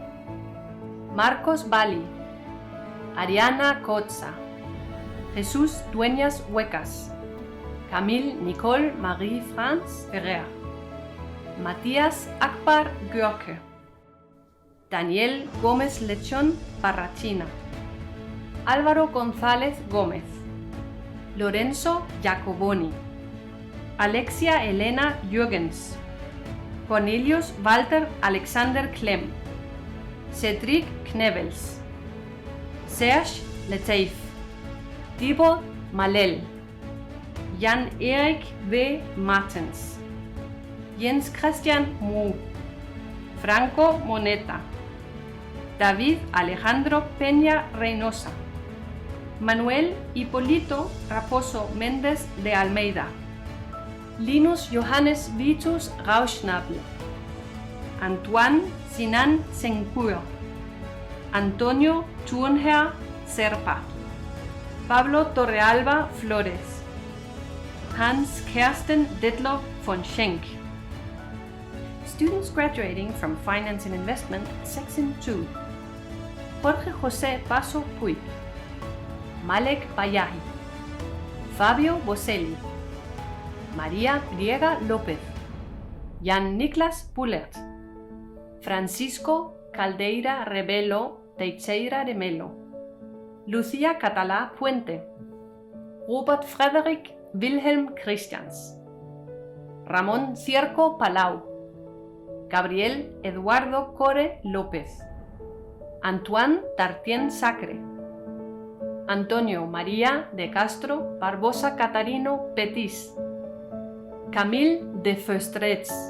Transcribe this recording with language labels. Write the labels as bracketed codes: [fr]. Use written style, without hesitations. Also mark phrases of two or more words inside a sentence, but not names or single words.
[en] Marcos Bali, Ariana Kotza, Jesús Dueñas Huecas, Camille Nicole Marie France Ferrer, Matías Akbar Görke, Daniel Gómez Lechón Barrachina, Álvaro González Gómez, Lorenzo Jacoboni, Alexia Elena Jürgens, Cornelius Walter Alexander Klemm, Cedric Knebels, Serge Letaif, Thibaut Malel, Jan-Erik V. Martens, Jens Christian Mu, Franco Moneta, David Alejandro Peña Reynosa, Manuel Hipólito Raposo Méndez de Almeida, Linus Johannes Vitus Rauschnabel, Antoine Sinan Senkur, Antonio Thurnherr Serpa, Pablo Torrealba Flores, Hans Kersten Detloff von Schenk. Students graduating from Finance and Investment, Section 2: Jorge José Paso Puig, Malek Bayahi, Fabio Boselli, María Griega López, Jan Niklas Pullert, Francisco Caldeira Rebelo Teixeira de Melo, Lucía Catalá Puente, Robert Frederick Wilhelm Christians, Ramón Cierco Palau, Gabriel Eduardo Core López, Antoine Tartien Sacre, Antonio María de Castro Barbosa Catarino Petis, Camille de Feustretz,